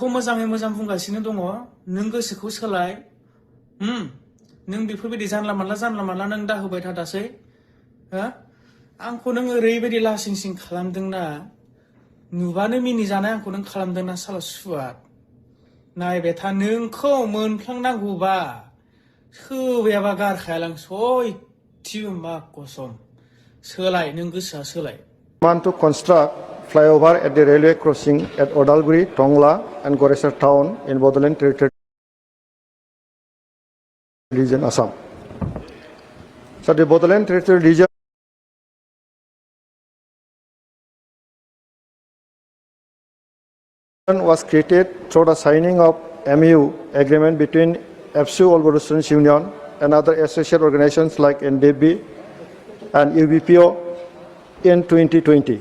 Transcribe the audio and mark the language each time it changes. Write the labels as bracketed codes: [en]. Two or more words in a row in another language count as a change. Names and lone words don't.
[brx] मोजाङै मोजां बुंगासिनो दङ नों गोसोखौ सोलाय नों बेफोरबायदि जानला मानला नों दाहोबाय था दासै हा आंखौ नों ओरैबायदि लासिं खालामदोंना नुबानो मिनिजानाय आंखौ नों खालामदोंना साला सुवाद नायबाय था नोंखौ मोनफ्लांनांगौबा सोबायाबा गारखायालां सयथिबो मा कसम सोलाय नों गोसोआ सोलाय [en] Want to construct flyover at the railway crossing at Odalguri, Tongla and Goresar town in Bodoland Territory region, Assam. So the Bodoland Territory region was created through the signing of MU agreement between FSU All Students Union and other associate organizations like NDB and UBPO in 2020.